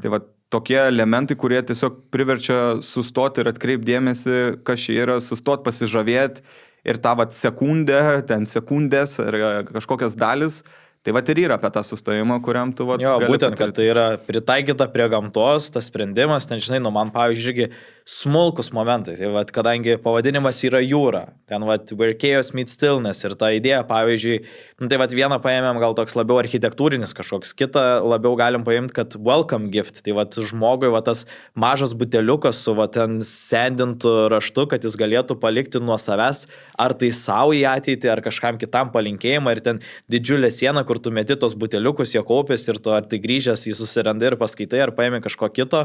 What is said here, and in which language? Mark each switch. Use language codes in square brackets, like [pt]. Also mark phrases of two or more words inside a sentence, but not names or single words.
[lt] Tai tokie elementai, kurie tiesiog priverčia sustoti ir atkreipdėmėsi, kas čia yra, sustoti, pasižavėti ir tą sekundę, ten sekundės ar kažkokias dalis. Tai ir yra apie tą sustojimą, kuriam tu gali būtent, kad tai yra pritaikyta prie gamtos, tas sprendimas, ten žinai, man pavyzdžiui, smulkus momentai, tai kadangi pavadinimas yra jūra, ten where [en] chaos meets stillness [lt] ir ta idėja, pavyzdžiui, tai vieną paėmėm gal toks labiau architektūrinis kažkoks, kitą labiau galim paimti, kad [en] welcome gift, [lt] tai žmogui tas mažas buteliukas su ten sendintų raštu, kad jis galėtų palikti nuo savęs, ar tai savo į ateitį, ar kažkam kitam palinkėjimą, ir ten didžiulė siena, kur tu meti tos buteliukus, jie kaupės ir tu ar tai grįžęs jį susirandi ir paskaitai, ar paėmė kažko kito.